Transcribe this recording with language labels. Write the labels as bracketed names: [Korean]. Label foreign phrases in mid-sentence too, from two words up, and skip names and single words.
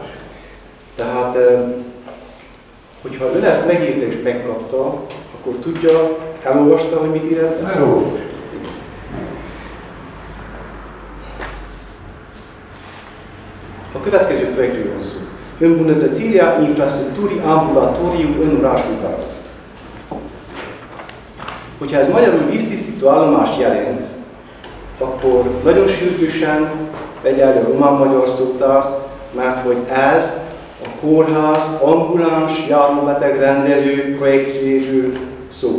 [Hungarian] Tehát, hogyha ön ezt megírta és megkapta, akkor tudja, elolvasta, hogy mit ír ebben? Elolvasta. A következő projektről van szó. [Romanian] Îmbunătățirea infrastructurii ambulatoriu în orașul Bacău. [Hungarian] Hogyha ez magyarul víztisztító állomást jelent, akkor nagyon sürgősen vegye elő a román-magyar szótárt, mert hogy ez a kórház ambuláns járóbetegrendelő projektjéről szól.